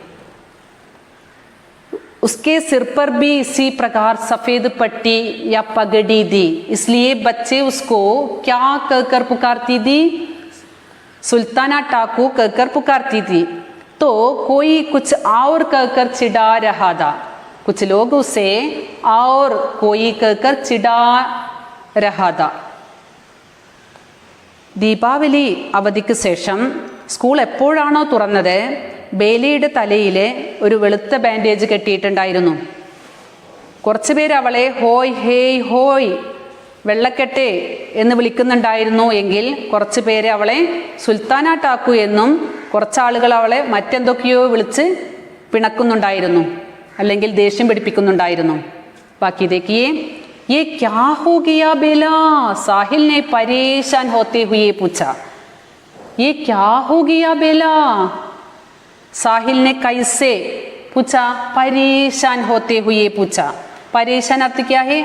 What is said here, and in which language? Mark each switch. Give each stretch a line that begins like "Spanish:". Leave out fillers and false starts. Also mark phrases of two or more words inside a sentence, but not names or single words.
Hindi: उसके सिर पर भी इसी प्रकार सफ़ेद पट्टी या पगड़ी थी, इसलिए बच्चे उसको क्या कहकर पुकारती थी? सुल्ताना टाकू कहकर पुकारती थी। तो कोई कुछ और कहकर चिढ़ा रहा था, कुछ लोग उसे और कोई कहकर चिढ़ा रहा था।
Malayalam: ദീപാവലി അവധിക്ക് ശേഷം സ്കൂൾ എപ്പോഴാണോ തുറന്നത്, ബേലയുടെ തലയിൽ ഒരു വെളുത്ത ബാൻഡേജ് കെട്ടിയിട്ടുണ്ടായിരുന്നു. കുറച്ച് പേര് അവളെ ഹോയ് ഹേയ് ഹോയ് വെള്ളക്കെട്ടെ എന്ന് വിളിക്കുന്നുണ്ടായിരുന്നു എങ്കിൽ കുറച്ച് പേര് അവളെ സുൽത്താന ടാക്കു എന്നും കുറച്ചാളുകൾ അവളെ മറ്റെന്തൊക്കെയോ വിളിച്ച് പിണക്കുന്നുണ്ടായിരുന്നു, അല്ലെങ്കിൽ ദേഷ്യം പിടിപ്പിക്കുന്നുണ്ടായിരുന്നു.
Hindi: ബാക്കി देखिए, ये क्या हो गया बेला? साहिल ने परेशान होते हुए पूछा। ये क्या हो गया बेला? साहिल ने कैसे पूछा? परेशान होते हुए पूछा। परेशान अर्थ क्या है?